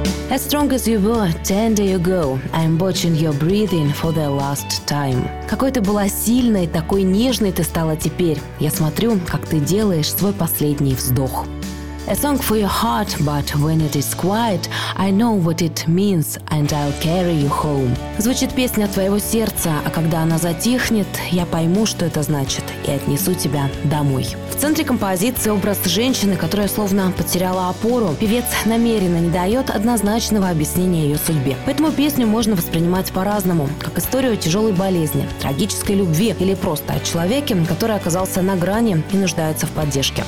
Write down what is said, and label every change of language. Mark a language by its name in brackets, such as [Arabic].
[English] As strong as you were 10 days ago, I'm watching your breathing for the last time. [Russian] Какой ты была сильной, такой нежной ты стала теперь. Я смотрю, как ты делаешь свой последний вздох. [English] A song for your heart, but when it is quiet, I know what it means and I'll carry you home. [Russian] Звучит песня твоего сердца, а когда она затихнет, я пойму, что это значит, и отнесу тебя домой. В центре композиции образ женщины, которая словно потеряла опору. Певец намеренно не дает однозначного объяснения ее судьбе. Поэтому песню можно воспринимать по-разному, как историю тяжелой болезни, трагической любви или просто о человеке, который оказался на грани и нуждается в поддержке.